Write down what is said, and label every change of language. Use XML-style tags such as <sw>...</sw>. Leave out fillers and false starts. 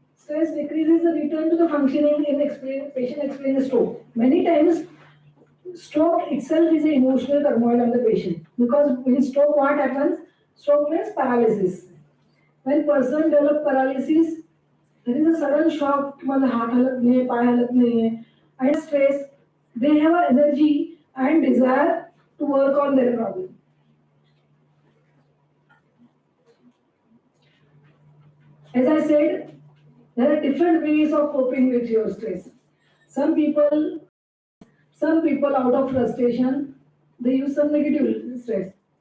<en>stress decreases the return to the functioning in patient explains stroke. Many times, stroke itself is an emotional turmoil on the patient because in stroke, what happens? Stroke means paralysis. When person develop paralysis, there is a sudden shock.</en> <mr>तुम्हाला हात हलत नाही, पाय हलत नाहीये,</mr> <en>and stress. They have a energy and desire to work on their problem. As I said, there are different ways of coping with your stress. Some people out of frustration, they use some negative stress.</en>